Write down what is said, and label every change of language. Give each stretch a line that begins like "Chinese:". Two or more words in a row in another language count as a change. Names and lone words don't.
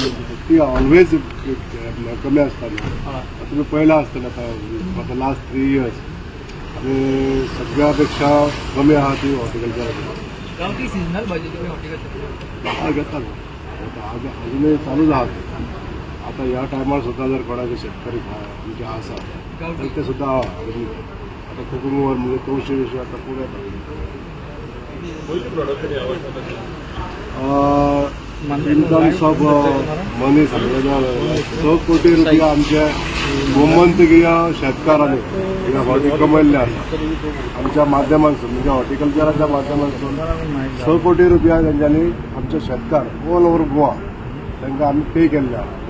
Konkani: ती ऑलवेज कमी आसता न्हू तुमी पळयलां आसतलें आतां
English: last 3 years
Konkani: आनी सगळ्या पेक्षा कमी आहा ती हॉर्टिकल्चराची. गांवठी सिजनल भाजी हॉर्टिकल्चर
Marathi: घेता अजूनही चालूच आहात. आता ह्या टायमार सुद्धा जर कोणाचे शेतकरी आमचे आसा तर ते सुद्धा आता कोकण म्हणजे तवशी विषय आता पुढे
English: in terms of money
Konkani: सांगलें 6 कोटी रुपया आमचे गोमंतकीय शेतकारांनी ह्या फावटी कमयल्ले आसा आमच्या माध्यमांतसून म्हणजे हॉर्टिकल्चराच्या माध्यमांतसून 6 कोटी रुपया तेंच्यांनी आमचे शेतकार
English: all over Goa
Konkani: तांकां आमी पे केल्ले आसा.